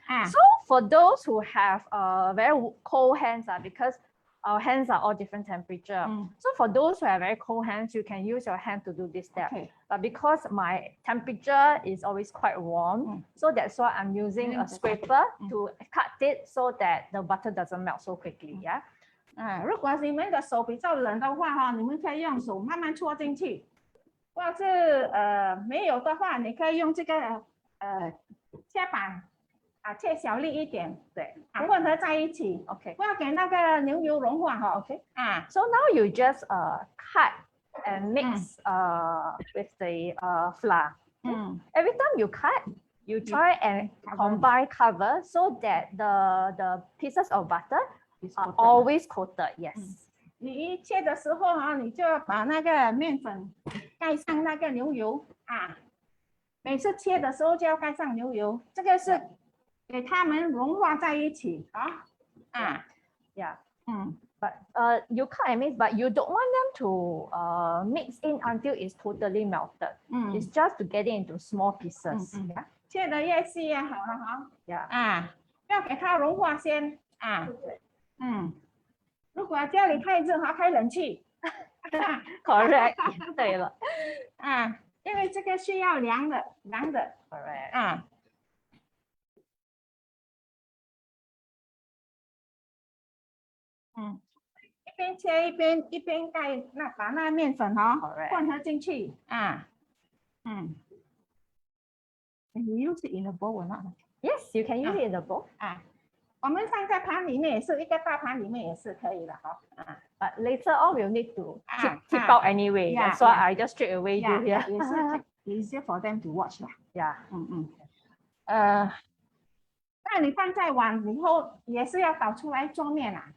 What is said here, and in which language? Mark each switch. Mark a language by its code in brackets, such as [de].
[en] So for those who have very cold hands, because our hands are all different temperature. So for those who have very cold hands, you can use your hand to do this step. But because my temperature is always quite warm, so that's why I'm using a scraper to cut it so that the butter doesn't melt so quickly. Yeah. [zh] 如果你们的手比较冷的话哈，你们可以用手慢慢戳进去，或者是没有的话，你可以用这个切板。切小粒一点，对，混合在一起 ，OK， 不要给那个牛油融化哈 [en] ，OK， So now you just cut and mix with the flour. Every time you cut, you try and combine cover so that the pieces of butter It's coated. always coated. Yes. [zh] 你一切的时候啊，你就要把那个面粉盖上那个牛油啊。每次切的时候就要盖上牛油，这个是给它们融化在一起啊。 [en] Yeah. 嗯。 But you can't mix, but you don't want them to mix in until it's totally melted. It's just to get it into small pieces. Yeah. [zh] 切的越细越好了哈。 [en] Yeah. [zh] 啊，要给它融化先啊。如果家里太热，开冷气。 [en] Correct. [zh] 对了。啊，因为这个需要凉的。 [en] Correct. 啊。 [zh] 一边切一边盖把那面粉混合进去啊。 [en] You use it in a bowl or not? Yes, you can use it in the bowl. [zh] 啊，我们放在盘里面也是，一个大盘里面也是可以的哈。 [en] But later on we'll need to tip ah. out anyway. Yeah, That's why yeah. I just straight away do here. [zh] 也是 [en] easier for them to watch 啦。 Yeah. [zh] 那你放在碗以后也是要倒出来做面